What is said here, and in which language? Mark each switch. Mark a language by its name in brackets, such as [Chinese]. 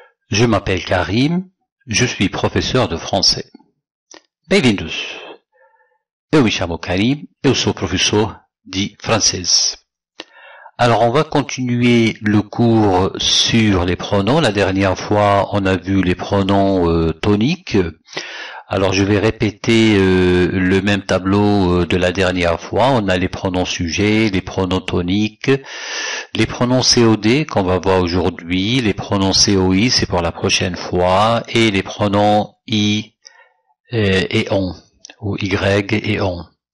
[French] Je m'appelle Karim, je suis professeur de français. [Portuguese] Bem-vindos. Eu me chamo Karim, eu sou professor de francês. [French] Alors on va continuer le cours sur les pronoms. La dernière fois on a vu les pronoms toniques. Alors je vais répéter le même tableau de la dernière fois. On a les pronoms sujets, les pronoms toniques, les pronoms COD qu'on va voir aujourd'hui, les pronoms COI c'est pour la prochaine fois, et les pronoms I et on, ou Y et on.